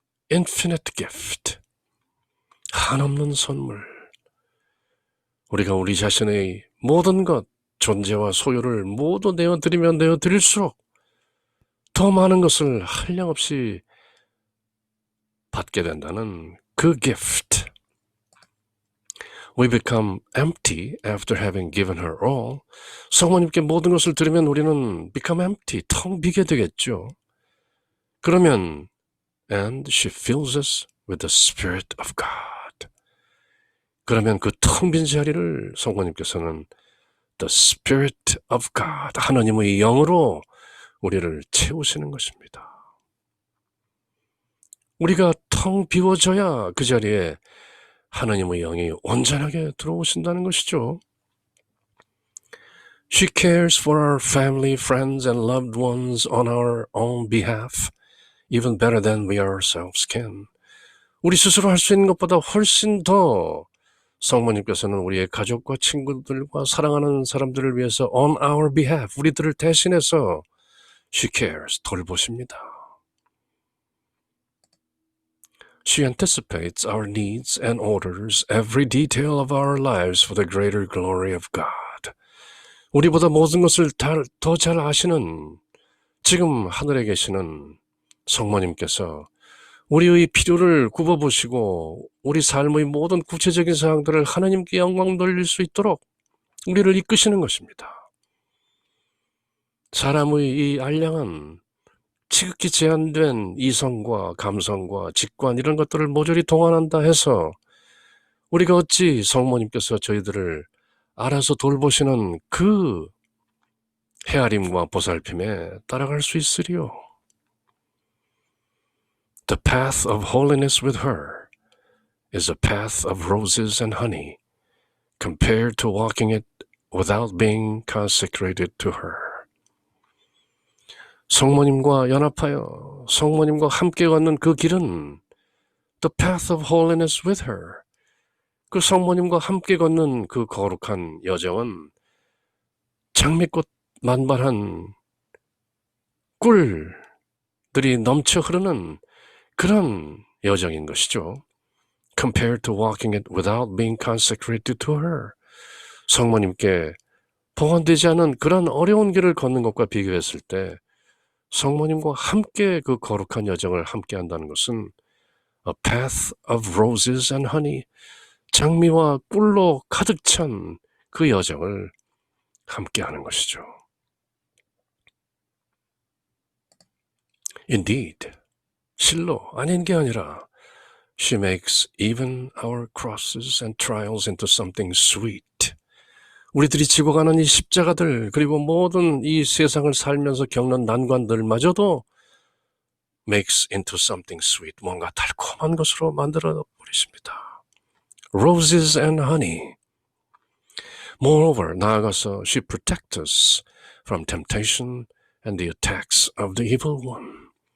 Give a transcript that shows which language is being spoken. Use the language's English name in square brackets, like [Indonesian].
[English] infinite gift. [Korean] 한없는 선물. 우리가 우리 자신의 모든 것, 존재와 소유를 모두 내어드리면 내어드릴수록 더 많은 것을 한량없이 받게 된다는 그 gift. [English] We become empty after having given her all. [Korean] 성모님께 모든 것을 드리면 우리는 [English] become empty, [Korean] 텅 비게 되겠죠. 그러면 [English] and she fills us with the Spirit of God. [Korean] 그러면 그 텅 빈 자리를 성모님께서는 [English] the Spirit of God, [Korean] 하나님의 영으로 우리를 채우시는 것입니다. 우리가 텅 비워져야 그 자리에 하나님의 영이 온전하게 들어오신다는 것이죠. [English] She cares for our family, friends, and loved ones on our own behalf, even better than we ourselves can. [Korean] 우리 스스로 할 수 있는 것보다 훨씬 더 성모님께서는 우리의 가족과 친구들과 사랑하는 사람들을 위해서 [English] on our behalf, [Korean] 우리들을 대신해서 [English] she cares, [Korean] 돌보십니다. [English] She anticipates our needs and orders every detail of our lives for the greater glory of God. [Korean] 우리보다 모든 것을 더 잘 아시는 지금 하늘에 계시는 성모님께서 우리의 필요를 굽어보시고 우리 삶의 모든 구체적인 사항들을 하나님께 영광 돌릴 수 있도록 우리를 이끄시는 것입니다. 사람의 이 알량한 지극히 제한된 이성과 감성과 직관 이런 것들을 모조리 동원한다 해서 우리가 어찌 성모님께서 저희들을 알아서 돌보시는 그 헤아림과 보살핌에 따라갈 수 있으리요. [English] The path of holiness with her is a path of roses and honey compared to walking it without being consecrated to her. [Korean] 성모님과 연합하여 성모님과 함께 걷는 그 길은 [English] the path of holiness with her. [Korean] 그 성모님과 함께 걷는 그 거룩한 여정은 장미꽃 만발한 꿀들이 넘쳐 흐르는 그런 여정인 것이죠. [English] Compared to walking it without being consecrated to her. [Korean] 성모님께 봉헌되지 않은 그런 어려운 길을 걷는 것과 비교했을 때 성모님과 함께 그 거룩한 여정을 함께 한다는 것은 [English] a path of roses and honey, [Korean] 장미와 꿀로 가득 찬 그 여정을 함께 하는 것이죠. [English] Indeed, [Korean] 실로 아닌 게 아니라 [English] she makes even our crosses and trials into something sweet. [Korean] 우리들이 지고 가는 이 십자가들 그리고 모든 이 세상을 살면서 겪는 난관들마저도 [English] makes into something sweet, [Korean] 뭔가 달콤한 것으로 만들어 버리십니다. [English] Roses and honey. Moreover, [Korean] 나아가서 [English] she protects us from temptation and the attacks of the evil one.